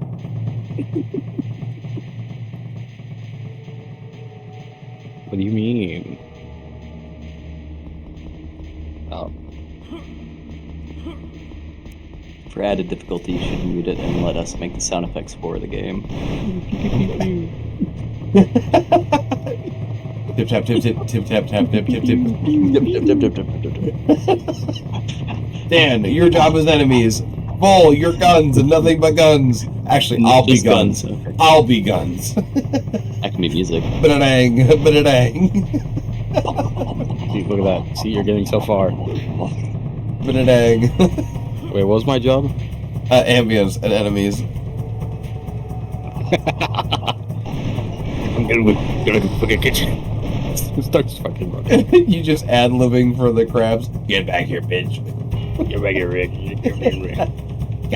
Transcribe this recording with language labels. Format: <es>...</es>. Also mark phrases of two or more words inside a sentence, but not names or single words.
<en>What do you mean? Oh. For added difficulty, you should mute it and let us make the sound effects for the game. Tip tap tip tip tip tap tap tip tip tip. Dan, your job is enemies. Bull, your guns and nothing but guns. Actually, I'll be Just guns. Okay. I'll be guns. I can be music. Ba-da-dang, ba-da-dang. See, look at that. See, you're getting so far. Ba-da-dang. Wait, what was my job? Ambience and enemies. I'm gonna look at kitchen. Starts fucking running. You just ad-libbing for the crabs. Get back here, bitch. Get back here, Rick. Get back here, Rick.</en>